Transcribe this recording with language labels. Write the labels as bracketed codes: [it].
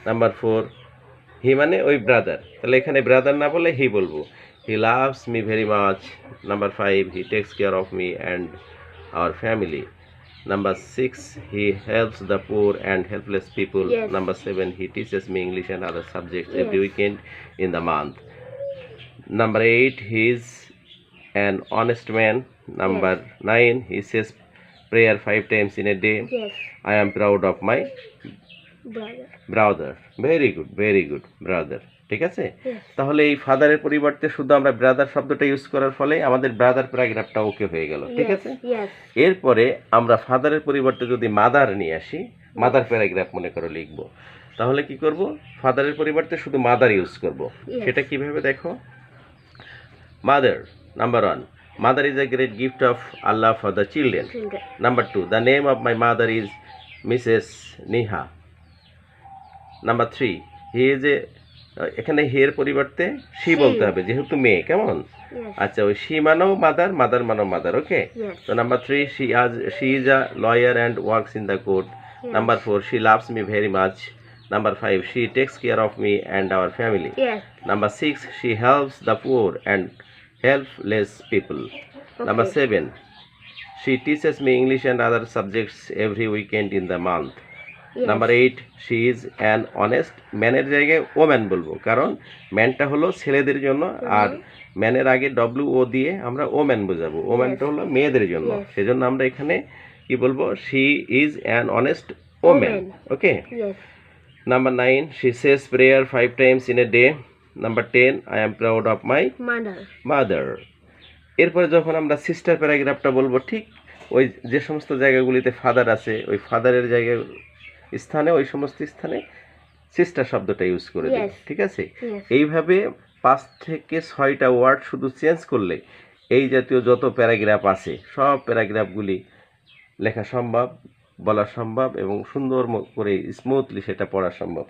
[bn] Number 4, হি মানে ওই brother, তাহলে এখানে ব্রাদার না বলে হি বলবো। [en] He loves me very much. Number 5, he takes care of me and our family. Number 6, he helps the poor and helpless people. Yes. Number 7, he teaches me English and other subjects every Yes. Weekend in the month. Number 8, he is an honest man. Number 9, he says prayer 5 times in a day. Yes. I am proud of my Brother. Brother. Very good brother. [bn] ঠিক আছে? [en] Yes. [bn] তাহলে এই ফাদারের পরিবর্তে শুধু আমরা brother শব্দটা use করার ফলে আমাদের ব্রাদার প্যারাগ্রাফটা ওকে হয়ে গেল। ঠিক [en] Yes. [bn] আছে? [en] Yes. [bn] এরপরে আমরা ফাদারের পরিবর্তে যদি মাদার নিয়ে আসি, মাদার প্যারাগ্রাফ মনে করে লিখব, তাহলে কি করব? ফাদারের পরিবর্তে শুধু মাদার ইউজ করব। [en] Yes. [bn] সেটা কিভাবে দেখো? [en] Mother, number 1, mother is a great gift of আল্লাহ for the children. Children. Number 2, the name of my mother is Mrs Niha. Number 3, he is a, [bn] এখানে হের পরিবর্তে শি বলতে হবে যেহেতু মেয়ে। কেমন? [en] Yes. [bn] আচ্ছা, ওই শি মানেও মাদার, মাদার মানেও মাদার। [en] Okay, Yes. তো number 3, she is a lawyer and works in the court. Yes. Number 4, she loves me very much. Number 5, she takes care of me and our family. Yes. Number 6, she helps the poor and helpless people. Number Okay. 7, she teaches me English and other subjects every weekend in the month. Yes. Number 8, she is an honest [bn] ম্যানের জায়গায় woman বলবো, কারণ ম্যানটা হলো ছেলেদের জন্য আর ম্যানের আগে WO দিয়ে আমরা ওম্যান বোঝাবো। ওম্যানটা হলো মেয়েদের জন্য, [en] Yes. [bn] সেজন্য আমরা এখানে কি বলবো? [en] she is an honest woman. Woman. Okay. Yes. Number 9, she says prayer 5 times in a day. Number 10, I am proud of my Mother. mother. [bn] এরপরে যখন আমরা সিস্টার প্যারাগ্রাফটা বলবো, ঠিক ওই যে সমস্ত জায়গাগুলিতে ফাদার আছে ওই ফাদারের জায়গায় স্থানে, ওই সমস্ত স্থানে সিস্টার শব্দটা ইউজ করে দেব। [en] Yes. [bn] ঠিক আছে? [en] Yes. [bn] এইভাবে 5 থেকে 6টা ওয়ার্ড শুধু চেঞ্জ করলে এই জাতীয় যত প্যারাগ্রাফ আছে সব প্যারাগ্রাফগুলি লেখা সম্ভব, বলা সম্ভব এবং সুন্দর করে স্মুথলি সেটা পড়া সম্ভব।